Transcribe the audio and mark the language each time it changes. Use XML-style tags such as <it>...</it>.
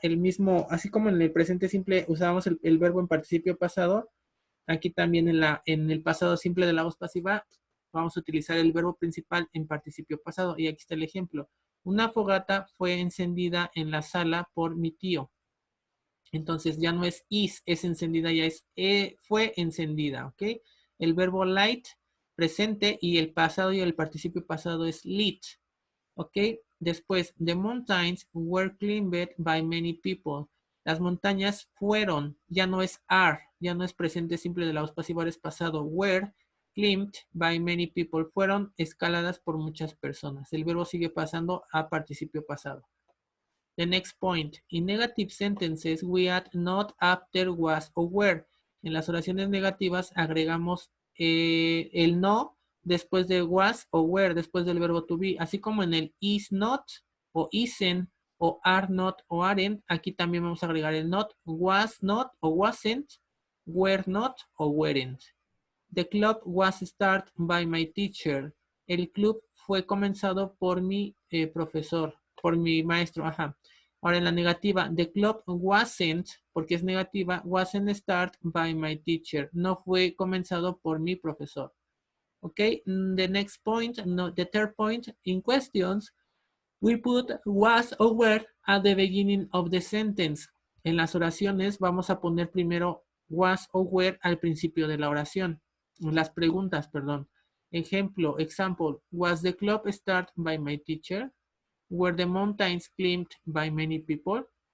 <es>El mismo, así como en el presente simple usábamos el verbo en participio pasado, aquí también en el pasado simple de la voz pasiva vamos a utilizar el verbo principal en participio pasado. Y aquí está el ejemplo. Una fogata fue encendida en la sala por mi tío. Entonces ya no es is, es encendida, ya es fue encendida, ¿ok? El verbo light, presente, y el pasado y el participio pasado es lit, ¿ok?</es> <en>Después, the mountains were climbed by many people.</en> <es>Las montañas fueron, ya no es are, ya no es presente simple de la voz pasiva, es pasado.</es> <en>Were climbed by many people.</en> <es>Fueron escaladas por muchas personas. El verbo sigue pasando a participio pasado.</es> <en>The next point. In negative sentences, we add not after was or were.</en> <es>En las oraciones negativas agregamos el no después de was o were, después del verbo to be. Así como en el is not o isn't o are not o aren't, aquí también vamos a agregar el not, was not o wasn't, were not o weren't.</es> <en>The club was started by my teacher.</en> <es>El club fue comenzado por mi profesor, por mi maestro. Ajá. Ahora en la negativa,</es> <en>the club wasn't,</en> <es>porque es negativa,</es> <en>wasn't started by my teacher.</en> <es>No fue comenzado por mi profesor.</es> <en>Ok, the next point, no, the third point, in questions, we put was or were at the beginning of the sentence.</en> <es>En las oraciones vamos a poner primero</es> <en>was or were</en> <es>al principio de la oración. Las preguntas, perdón.</es> <en>Ejemplo, example, was the club started by my teacher? Were the mountains climbed by many people?</en>